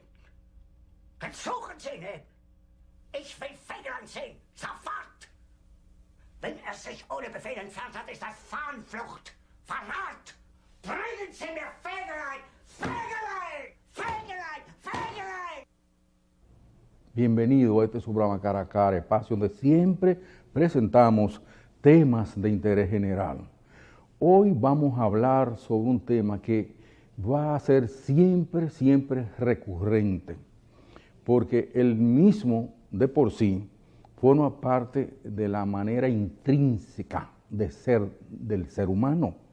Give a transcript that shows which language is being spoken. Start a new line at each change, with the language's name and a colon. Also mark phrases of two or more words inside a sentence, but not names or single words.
German: Dann suchen Sie ihn! Ich will Fegelein sehen! Sofort! Wenn er sich ohne Befehl entfernt hat, ist das Fahnenflucht! Verrat! Bringen Sie mir Fegelein! Fegelein! Fegelein! Fegelein!
Spanish: Bienvenido a este su programa Cara a Cara, espacio donde siempre presentamos temas de interés general. Hoy vamos a hablar sobre un tema que va a ser siempre recurrente, porque el mismo de por sí forma parte de la manera intrínseca de ser del ser humano.